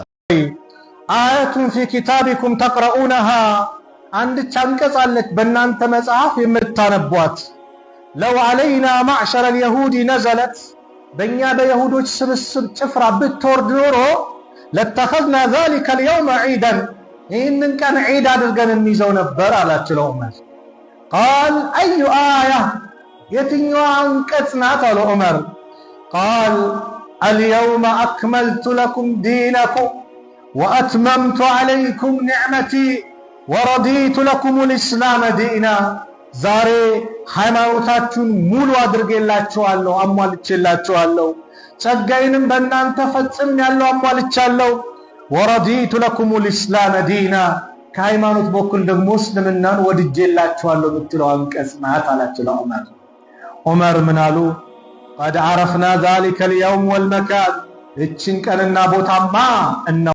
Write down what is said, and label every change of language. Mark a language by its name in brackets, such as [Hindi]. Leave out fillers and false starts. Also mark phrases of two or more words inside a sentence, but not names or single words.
[Arabic] آية في كتابكم تقرؤونها [Amharic] አንድ አንቀጽ አለች በእናንተ መጽሐፍ የምታነቧት። [Arabic] لو علينا معشر اليهود نزلت [Amharic] በእኛ በይሁዶች ስብስብ ጭፍራ ብትወርድ ኖሮ [Arabic] لاتخذنا ذلك اليوم عيدا [Amharic] ይህንን ቀን ዒድ አድርገን እንይዘው ነበር አላቸው ለዑመር። ቃል አዩ አያ የትኛዋ አንቀጽ ናት አሉ ዑመር። [Arabic] قال اليوم أكملت لكم دينكم وأتممت عليكم نعمتي ورضيت لكم الإسلام دينا [Amharic] ዛሬ ሃይማኖታችሁን ሙሉ አድርጌላችኋለሁ፣ አሟልቼላችኋለሁ። ጸጋዬንም በእናንተ ፈጽሜያለሁ፣ አሟልቻለሁ። [Arabic] ورضيت لكم الإسلام دينا [Amharic] ከሃይማኖት በኩል ደግሞ እስልምናን ወድጄላችኋለሁ የምትለው አንቀጽ ናት አላቸው ለዑመር። ዑመር ምን አሉ? [Arabic] قد عرفنا ذلك اليوم والمكان [Amharic] እችን ቀንና ቦታማ